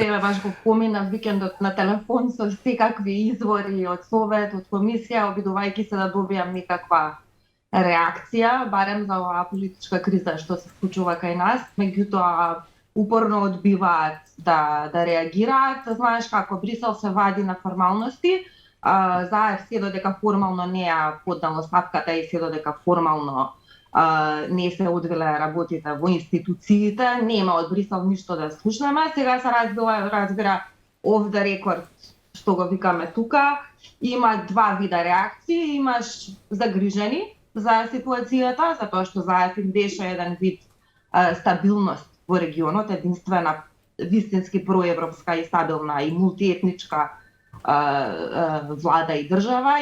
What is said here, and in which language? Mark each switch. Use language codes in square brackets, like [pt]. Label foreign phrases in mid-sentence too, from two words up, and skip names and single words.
[mk] Баш го поминав викендот на телефон со секакви извори од Совет, од комисија, обидувајќи се да добијам некаква реакција, барем за оваа политичка криза што се случува кај нас, меѓутоа упорно одбиваат да реагираат. Знаеш како Брисел се вади на формалности, ЗАЕФ се додека формално не ја поднало ставката и се додека формално не се одвиле работите во институциите, нема од Брисел ништо да слушнеме. Сега се разбира [en] off the record, [mk] што го викаме тука. Има два вида реакции. Имаш загрижени за ситуацијата, затоа што ЗАЕФ им беше еден вид стабилност во регионот, единствена вистински проевропска и стабилна и мултиетничка влада и држава.